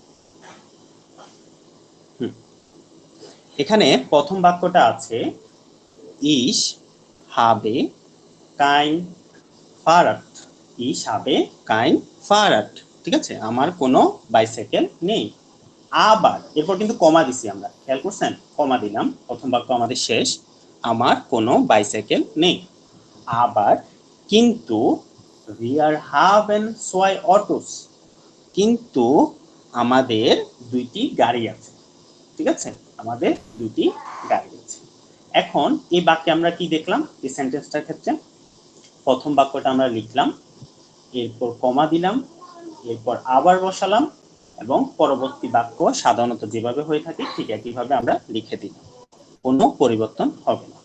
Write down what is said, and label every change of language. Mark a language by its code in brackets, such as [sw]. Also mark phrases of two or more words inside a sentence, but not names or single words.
[bn] এখানে প্রথম বাক্যটা আছে [de] Ich habe kein Fahrrad. Ich habe kein Fahrrad, [bn] ঠিক আছে? আমার কোনো বাইসাইকেল নেই। আবার এরপর কিন্তু কমা দিছি আমরা, খেয়াল করছেন? কমা দিলাম, প্রথম বাক্য আমাদের শেষ, আমার কোনো বাইসাইকেল নেই। আবার কিন্তু [de] wir haben zwei Autos, [bn] কিন্তু আমাদের দুইটি গাড়ি আছে, ঠিক আছে? আমাদের দুইটি গাড়ি আছে। এখন এই বাক্যে আমরা কি দেখলাম? এই সেন্টেন্সটার ক্ষেত্রে প্রথম বাক্যটা আমরা লিখলাম, এরপর কমা দিলাম, এরপর আবার বসালাম, এবং পরবর্তী বাক্য সাধারণত যেভাবে হয়ে থাকে ঠিক একইভাবে আমরা লিখে দিলাম, কোনো পরিবর্তন হবে না।